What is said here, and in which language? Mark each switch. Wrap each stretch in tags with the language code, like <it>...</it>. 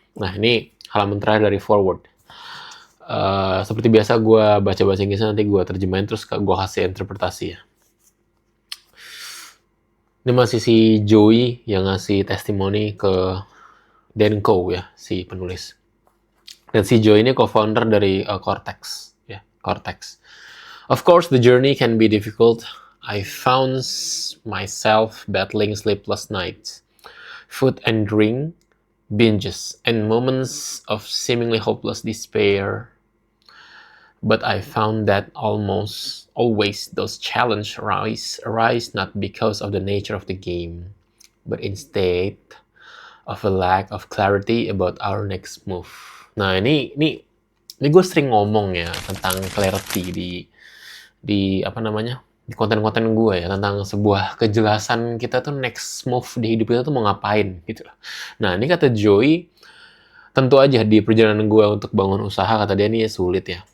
<id>Nah ini halaman terakhir dari forward. Seperti biasa gue baca bahasa Inggrisnya, nanti gue terjemahin terus gue kasih interpretasi ya. Ini masih si Joey yang ngasih testimoni ke Denko ya, si penulis. Dan si Joey ini co-founder dari Cortex ya, Cortex.</id> <en>Of course, the journey can be difficult. I found myself battling sleepless nights, food and drink binges, and moments of seemingly hopeless despair. But I found that almost always those challenges arise not because of the nature of the game, but instead of a lack of clarity about our next move.</en> <id>Nah, ini gue sering ngomong ya tentang clarity di apa namanya? Di konten-konten gue ya tentang sebuah kejelasan kita tuh</id> <en>next move</en> <id>di hidup kita tuh mau ngapain gitu loh. Nah, ini kata Joey, tentu aja di perjalanan gue untuk bangun usaha, kata dia ini sulit ya.</id>